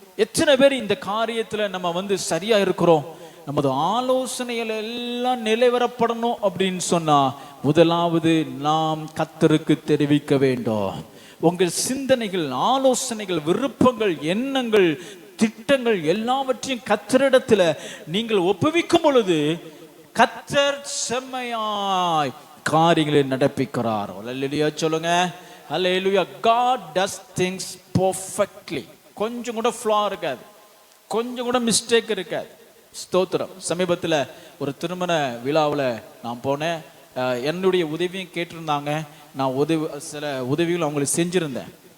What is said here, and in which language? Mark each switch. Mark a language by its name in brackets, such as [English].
[Tamil] எத்தனை பேர் இந்த காரியத்துல நம்ம சரியா இருக்கிறோம்? நமது ஆலோசனைகள் எல்லாம் நிலைவரப்படணும் அப்படின்னு சொன்னா முதலாவது நாம் கர்த்தருக்கு தெரிவிக்க வேண்டும். உங்கள் சிந்தனைகள், ஆலோசனைகள், விருப்பங்கள், எண்ணங்கள், திட்டங்கள் எல்லாவற்றையும் கர்த்தரிடத்துல நீங்கள் ஒப்புவிக்கும் பொழுது கர்த்தர் செம்மையாய் காரியங்களை நடப்பிக்கிறார். அல்லேலூயா சொல்லுங்க. அல்லேலூயா. [English] God does things perfectly. [Tamil] கொஞ்சம் கூட ஃப்ளா இருக்காது, கொஞ்சம் கூட மிஸ்டேக் இருக்காது. ஸ்தோத்திரம். சமீபத்தில் ஒரு திருமண விழாவில் நான் போனேன். என்னுடைய உதவியும் கேட்டிருந்தாங்க. நான் சில உதவிகள் அவங்களுக்கு செஞ்சுருந்தேன்.